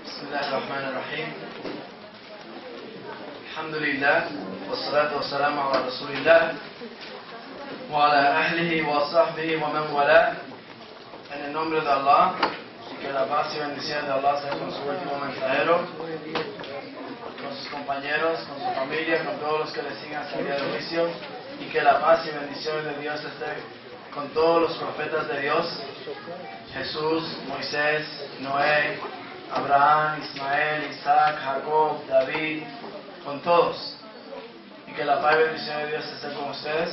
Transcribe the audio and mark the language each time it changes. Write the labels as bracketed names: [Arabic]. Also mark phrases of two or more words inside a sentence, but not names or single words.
[Arabic] بسم الله الرحمن الرحيم الحمد لله والصلاة والسلام على رسول الله وعلى أهله وصحبه ومن والاه. [Spanish] En el nombre de Allah, y que la paz y bendición de Allah sea con su último mensajero, con sus compañeros, con su familia, con todos los que le sigan hasta el día del juicio, y que la paz y bendición de Dios esté con todos los profetas de Dios, Jesús, Moisés, Noé, Abraham, Ismael, Isaac, Jacob, David, con todos, y que la paz y bendición de Dios esté con ustedes.